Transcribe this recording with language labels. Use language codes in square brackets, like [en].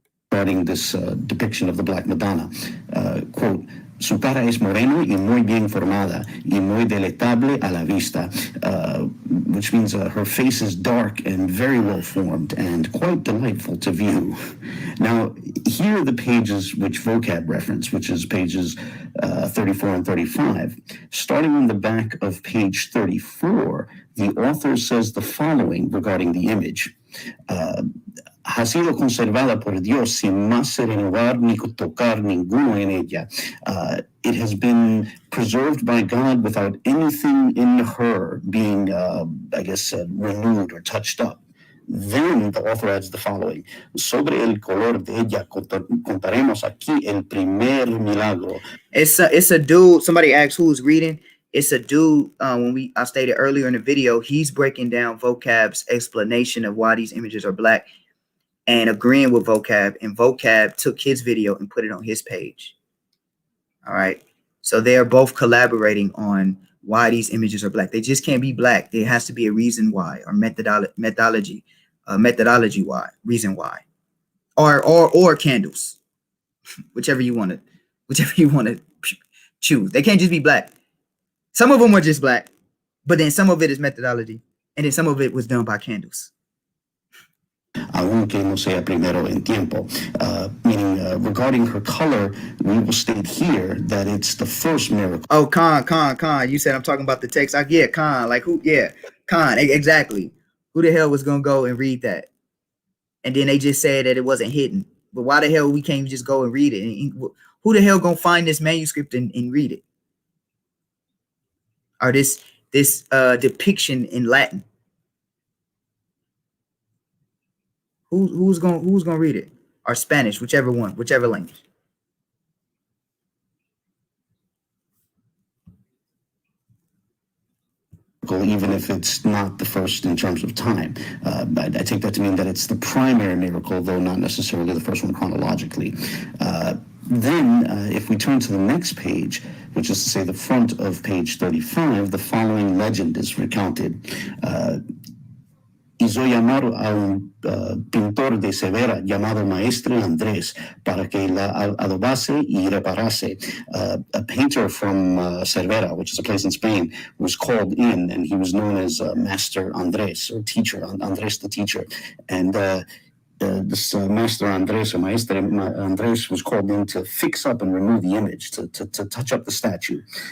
[en] Regarding this depiction of the Black Madonna, quote, [es] su cara es moreno y muy bien formada y muy deleitable a la vista, [en] which means her face is dark and very well formed and quite delightful to view. Now, here are the pages which Vocab reference, which is pages 34 and 35. Starting on the back of page 34, the author says the following regarding the image. [es] Ha sido conservada por Dios sin más renovar ni tocar ninguno en ella. [en] It has been preserved by God without anything in her being, renewed or touched up. Then the author adds the following. [es] Sobre el color de ella contaremos aquí el primer milagro. [en] It's a dude. Somebody asked who's reading. It's a dude. I stated earlier in the video, he's breaking down Vocab's explanation of why these images are black and agreeing with Vocab. And Vocab took his video and put it on his page. All right. So they are both collaborating on why these images are black. They just can't be black. There has to be a reason why, or methodology why, reason why, or candles, whichever you want to choose. They can't just be black. Some of them are just black, but then some of it is methodology. And then some of it was done by candles. [es] Aunque no sea primero en tiempo. [en] Meaning, regarding her color, we will state here that it's the first miracle. Oh, Khan. You said I'm talking about the text. Yeah, Khan. Like who? Yeah, Khan. Exactly. Who the hell was gonna go and read that? And then they just said that it wasn't hidden. But why the hell we can't just go and read it? And who the hell gonna find this manuscript and read it? Or this depiction in Latin? Who's gonna read it? Or Spanish, whichever language. Even if it's not the first in terms of time. I take that to mean that it's the primary miracle, though not necessarily the first one chronologically. Then, if we turn to the next page, which is to say the front of page 35, the following legend is recounted. [es] Hizo llamar a un pintor de Severa llamado Maestre Andrés para que la adobase y reparase. [en] A painter from Cervera, which is a place in Spain, was called in, and he was known as Master Andrés, or teacher, Andrés the teacher. And this Master Andrés, or Maestre Andrés, was called in to fix up and remove the image, to touch up the statue.